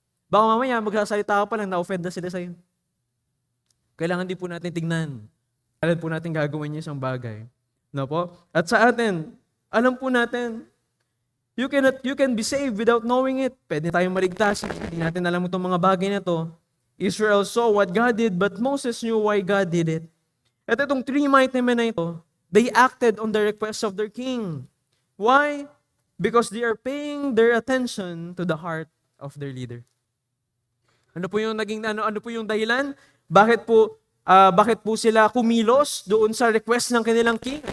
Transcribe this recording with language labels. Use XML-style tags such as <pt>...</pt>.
<tl>Baka mamaya, magsasalita ka pa lang, na-offend na sila sa'yo. Kailangan din po natin tignan. Kailan po natin gagawin yung isang bagay. No po? At sa atin, alam po natin,</tl> <en>you can be saved without knowing it.</en> <tl>Pwede tayong maligtas. Hindi natin alam itong mga bagay na to.</tl> <en>Israel saw what God did, but Moses knew why God did it.</en> <tl>At itong 3 mighty men na ito,</tl> <en>they acted on the request of their king. Why? Because they are paying their attention to the heart of their leader.</en> <tl>Ano po yung dahilan? Bakit po sila kumilos doon sa request ng kanilang king?</tl>